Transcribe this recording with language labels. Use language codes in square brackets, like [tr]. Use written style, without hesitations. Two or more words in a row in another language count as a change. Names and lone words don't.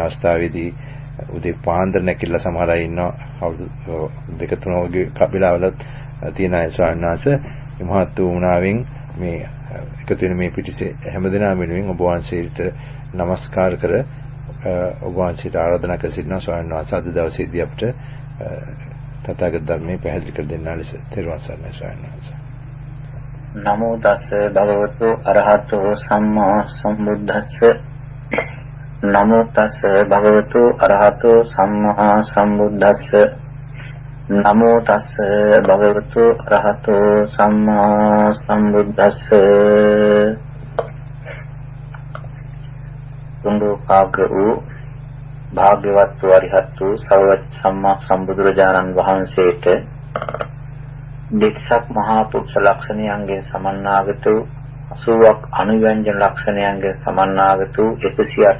[si] අවස්ථාවේදී උදේ පාන්දර නැකිලා සමහර අය ඉන්නවා අවුරුදු 2-3 වගේ වෙලාවල තියෙන අය ස්වාමීන් වහන්සේ මහත් වුණාවෙන් මේ එකතු වෙන මේ පිටිසේ හැමදෙනාම වෙනුවෙන් ඔබ වහන්සේට নমස්කාර කර ඔබ වහන්සේට ආරාධනා කර සිටිනවා ස්වාමීන් වහන්සේ අද දවසේදී අපිට තථාගත ධර්මයේ පැහැදිලි කර දෙන්නා ලෙස තෙරුවන් සරණයි ස්වාමීන් වහන්සේ. [pi] නමෝ තස්ස භගවතු අරහතෝ සම්මා සම්බුද්දස්ස නමෝ තස්ස භගවතු අරහතෝ සම්මා සම්බුද්දස්ස නමෝ තස්ස භගවතු අරහතෝ සම්මා සම්බුද්දස්ස [si] තුන්දෝකාග්‍ර වූ භාග්‍යවත් වූ අරිහත් වූ සර්වජ්ජ සම්මා සම්බුදුරජාණන් වහන්සේට දෙක්සක් මහා පුරුෂ ලක්ෂණයන්ගෙන් සමන්නාගත වූ 80ක් අනුව්‍යංජන ලක්ෂණයන්ගෙන් සමන්නාගත වූ 108ක්